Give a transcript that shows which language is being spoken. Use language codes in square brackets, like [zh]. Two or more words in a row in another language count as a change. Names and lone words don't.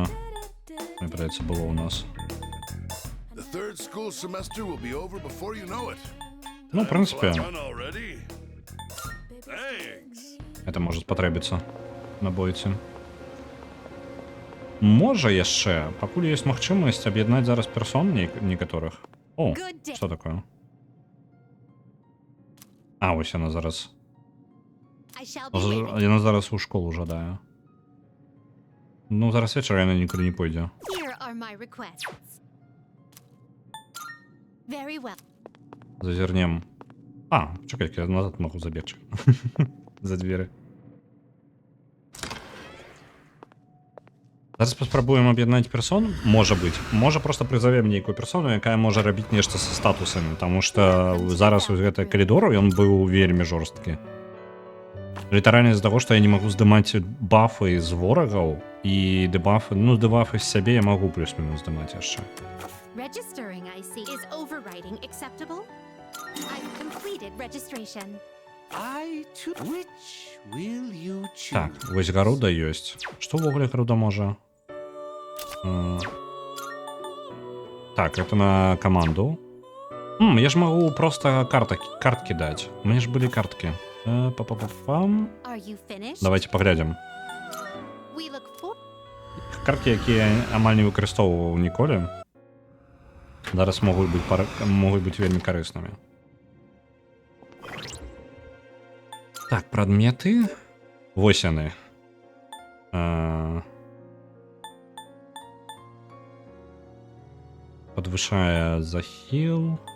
[be] Мне падаецца, было ў нас. [en] The third school semester will be over before you know it. [be] Ну, в прынцыпе, [en] Done already? Thanks. [be] это можа спатрэбіцца на бойце. Можа яшчэ, пакуль ёсць магчымасць аб'яднаць зараз персон некаторых. О, што такое? А, вось яна зараз. [en] I shall be waiting. [be] Яна зараз у школу жадае. Ну, зараз вечар яна нікуды не пойдзе. [en] Here are my requests. Very well. [be] Зазірнем. А, чакай, я назад магу забегчы. За дзверы. Зараз паспрабуем аб'яднаць персон. Можа быць. Можа проста прызавем нейкую персону, якая можа рабіць нешта са статусамі, таму што зараз вось гэты калідор, ён быў вельмі жорсткі. Літаральна з-за таго, што я не магу здымаць бафы з ворагаў і дэбафы, ну, дэбафы з сябе я магу плюс-мінус здымаць яшчэ. [en] Registering, I see. Is overwriting acceptable? I've completed registration. Which will you choose? [be] Так, вось гаруда ёсць. Што ўвогуле гаруда можа? Так, это на каманду. Я ж магу проста карткі даць. У мяне ж былі карткі. Па-па-па-пам. [en] Are you finished? [be] Давайте паглядзім. [en] We look for [be] Карткі, якія я амаль не выкарыстоўваў ніколі, зараз могуць быць вельмі карыснымі. Так, прадметы. Вось яны. Подвышае захіл.